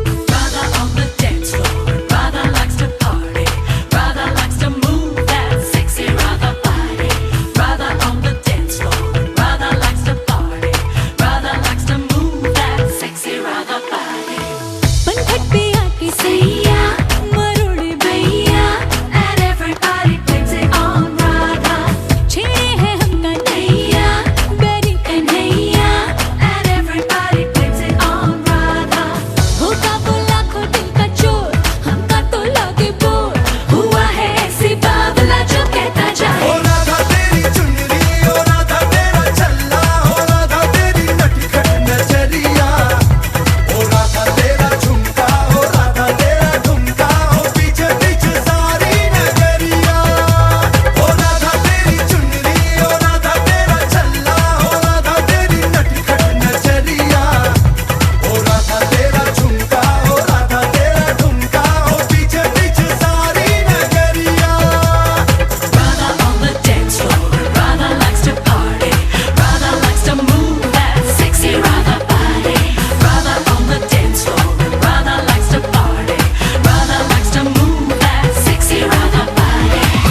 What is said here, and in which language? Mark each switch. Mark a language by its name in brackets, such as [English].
[English] Brother on the dance floor, brother likes to party, brother likes to move that sexy brother body. Brother on the dance floor, brother likes to party, brother likes to move that sexy brother body. [Hindi] पंखट पे आके सैया मरोड़े भैया [English] And everybody blames it on brother. [Hindi] छेड़े हैं हमका नैया बैरी Kanhaiya. [English] And everybody blames it on brother. [Hindi] होगा वो लाखों दिल का चोर हमका तो लागे बोर। हुआ है ऐसी बावला जो कहता जाए ओ राधा तेरी चुनरी ओ राधा तेरा चल्ला ओ राधा तेरी नटखट नजरिया ओ राधा तेरा झुमका ओ राधा तेरा ठुमका ओ पीछे पीछे सारी नगरिया ओ राधा तेरी चुनरी ओ राधा तेरा चल्ला ओ राधा तेरी नटखट नजरिया ओ राधा तेरा झुमका ओ राधा तेरा ठुमका ओ पीछे पीछे सारी नगरिया। [English] Brother on the dance floor, brother likes to party, brother likes to move that sexy brother body. Brother on the dance floor, brother likes to party, brother likes to move that sexy brother body.